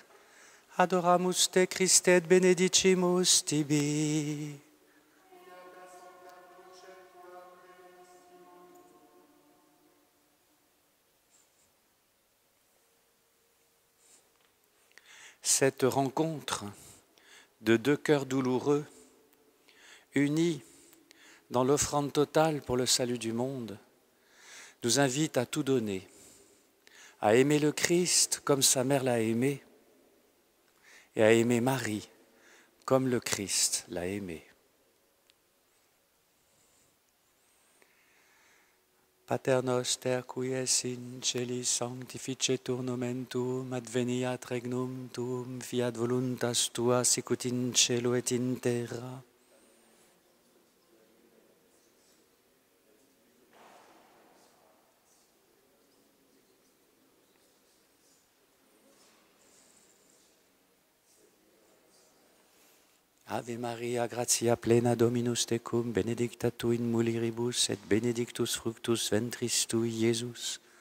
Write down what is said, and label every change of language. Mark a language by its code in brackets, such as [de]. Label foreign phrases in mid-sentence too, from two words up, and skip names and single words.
[la] Adoramus te Christe et benedicimus tibi. [fr] Cette rencontre de deux cœurs douloureux, unis dans l'offrande totale pour le salut du monde, nous invite à tout donner, à aimer le Christ comme sa mère l'a aimé et à aimer Marie comme le Christ l'a aimé. [la] Pater noster qui es in celis sanctificetur nomen tuum, adveniat regnum tuum, fiat voluntas tua sicut in cielo et in terra. Ave Maria, gratia plena Dominus tecum, benedicta tu in mulieribus, et benedictus fructus ventris tui, Iesus.